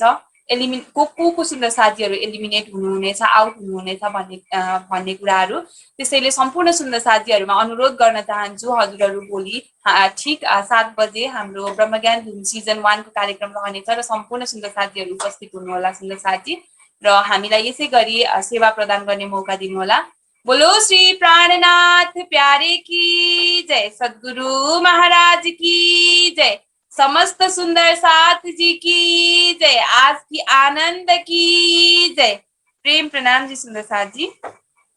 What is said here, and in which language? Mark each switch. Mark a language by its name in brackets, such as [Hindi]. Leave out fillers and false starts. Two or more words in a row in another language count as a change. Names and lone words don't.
[Nepali] को सुन्दर साथीहरू एलिमिनेट हुनुहुनेछ आउट हुनुहुनेछ भन्ने कुराहरू। त्यसैले सम्पूर्ण सुन्दर साथीहरूमा अनुरोध गर्न चाहन्छु हजुरहरू भोलि ठीक 7 बजे हाम्रो ब्रह्मज्ञान धुन सिजन 1 को कार्यक्रम रहनेछ र सम्पूर्ण सुन्दर साथीहरू उपस्थित हुनुहोला सुन्दर साथी र हामीलाई यसै गरी सेवा प्रदान गर्ने मौका दिनुहोला। [Hindi] बोलो श्री प्राणनाथ प्यारे की जय, सद्गुरु महाराज की जय, समस्त सुंदर साथ जी की जय, आज की आनंद की जय। प्रेम प्रणाम जी सुंदर साथ जी।